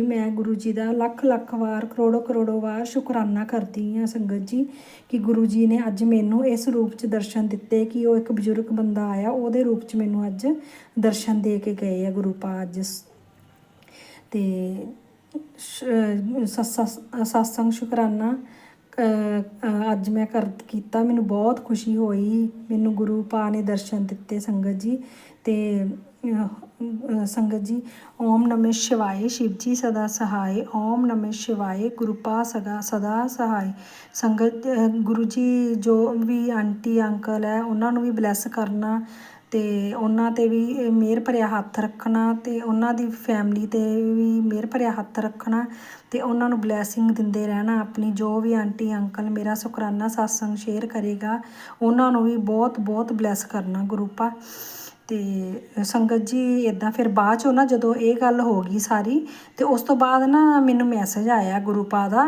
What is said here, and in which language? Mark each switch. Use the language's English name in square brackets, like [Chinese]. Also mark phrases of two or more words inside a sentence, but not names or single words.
[Punjabi] ਮੈਂ ਗੁਰੂ ਜੀ ਦਾ ਲੱਖ ਲੱਖ ਵਾਰ, ਕਰੋੜੋ ਵਾਰ ਸ਼ੁਕਰਾਨਾ ਕਰਦੀ ਹਾਂ ਸੰਗਤ ਜੀ ਕਿ ਗੁਰੂ ਜੀ ਨੇ ਅੱਜ ਮੈਨੂੰ ਇਸ ਰੂਪ 'ਚ ਦਰਸ਼ਨ ਦਿੱਤੇ ਕਿ ਉਹ ਇੱਕ ਬਜ਼ੁਰਗ ਬੰਦਾ ਆਇਆ, ਉਹਦੇ ਰੂਪ 'ਚ ਮੈਨੂੰ ਅੱਜ ਦਰਸ਼ਨ ਦੇ ਕੇ ਗਏ ਆ ਗੁਰੂ ਪਾ ਅੱਜ। ਤੇ ਸਤਸੰਗ ਸ਼ੁਕਰਾਨਾ ਅੱਜ ਮੈਂ ਕੀਤਾ, ਮੈਨੂੰ ਬਹੁਤ ਖੁਸ਼ੀ ਹੋਈ, ਮੈਨੂੰ ਗੁਰੂ ਪਾ ਨੇ ਦਰਸ਼ਨ ਦਿੱਤੇ ਸੰਗਤ ਜੀ। [Hindi] ਤੇ संगत जी ओम नमः शिवाय शिव जी सदा सहाय ओम नमः शिवाय गुरुपा सदा सहाय संगत गुरु जी जो भी आंटी अंकल है उन्होंने भी ब्लैस करना [Punjabi] ਤੇ ਉਹਨਾਂ ਤੇ ਵੀ ਮਿਹਰ ਭਰਿਆ ਹੱਥ ਰੱਖਣਾ ਤੇ ਉਹਨਾਂ ਦੀ ਫੈਮਿਲੀ ਤੇ ਵੀ ਮਿਹਰ ਭਰਿਆ ਹੱਥ ਰੱਖਣਾ ਤੇ ਉਹਨਾਂ ਨੂੰ ਬਲੈਸਿੰਗ ਦਿੰਦੇ ਰਹਿਣਾ ਆਪਣੀ ਜੋ ਵੀ ਆਂਟੀ ਅੰਕਲ ਮੇਰਾ ਸ਼ੁਕਰਾਨਾ ਸਤਸੰਗ ਸ਼ੇਅਰ ਕਰੇਗਾ ਉਹਨਾਂ ਨੂੰ ਵੀ ਬਹੁਤ ਬਹੁਤ ਬਲੈਸ ਕਰਨਾ ਗੁਰੂਪਾ ਤੇ ਸੰਗਤ ਜੀ ਇਦਾਂ ਫਿਰ ਬਾਅਦ ਚੋਂ ਨਾ ਜਦੋਂ ਇਹ ਗੱਲ ਹੋ ਗਈ ਸਾਰੀ ਤੇ ਉਸ ਤੋਂ ਬਾਅਦ ਨਾ ਮੈਨੂੰ ਮੈਸੇਜ ਆਇਆ ਗੁਰੂਪਾ ਦਾ